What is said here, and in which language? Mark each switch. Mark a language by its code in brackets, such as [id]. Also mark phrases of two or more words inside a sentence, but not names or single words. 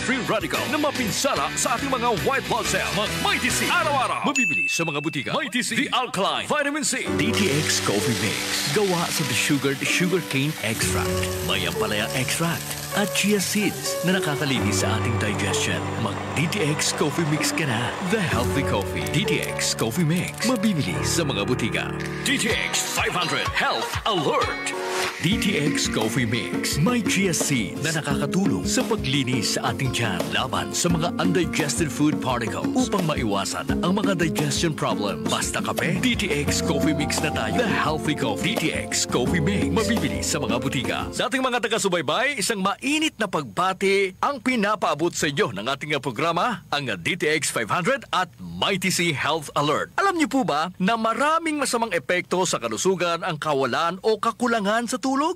[en] free radical [tl] na mapinsala sa ating mga [en] white blood cell. [tl] Mag-Mighty C araw-araw. Mabibili sa mga butika. [en] Mighty C, The Alkaline Vitamin C. DTX Coffee Mix. [tl] Gawa sa [en] sugarcane extract. [tl] May ampalaya extract at [en] chia seeds [tl] na nakakalinis sa ating digestion. Mag-DTX Coffee Mix ka na. [en] The Healthy Coffee. [tl] DTX Coffee Mix. Mabibili sa mga butika. DTX 500 Health Alert. DTX Coffee Mix. May [en] chia seeds [tl] na nakakatulong sa paglinis sa ating tiyan laban sa mga [en] undigested food particles [tl] upang maiwasan ang mga [en] digestion problem. [tl] Basta kape, DTX Coffee Mix na tayo. [en] The Healthy Coffee. DTX Coffee Mix. [tl] Mabibili sa mga butika. Sa ating mga taga-subaybay, isang mainit na pagbati ang pinapaabot sa inyo ng ating programa, ang DTX 500 at Mighty C Health Alert. Alam niyo po ba na maraming masamang epekto sa kalusugan ang kawalan o kakulangan sa tulog?